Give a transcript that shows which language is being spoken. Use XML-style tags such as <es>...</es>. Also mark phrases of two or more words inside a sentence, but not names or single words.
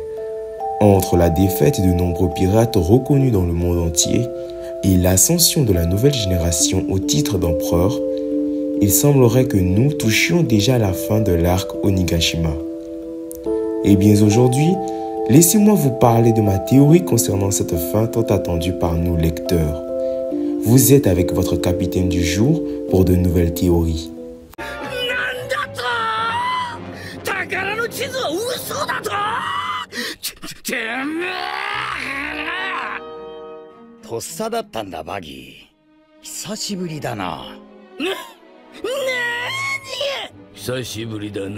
<fr>Entre la défaite de nombreux pirates reconnus dans le monde entier et l'ascension de la nouvelle génération au titre d'empereur, il semblerait que nous touchions déjà à la fin de l'arc Onigashima. Et bien aujourd'hui, laissez-moi vous parler de ma théorie concernant cette fin tant attendue par nous lecteurs. Vous êtes avec votre capitaine du jour pour de nouvelles théories.</fr> <ja>とっさだったんだバギー。久しぶりだな。久しぶりだな。</ja>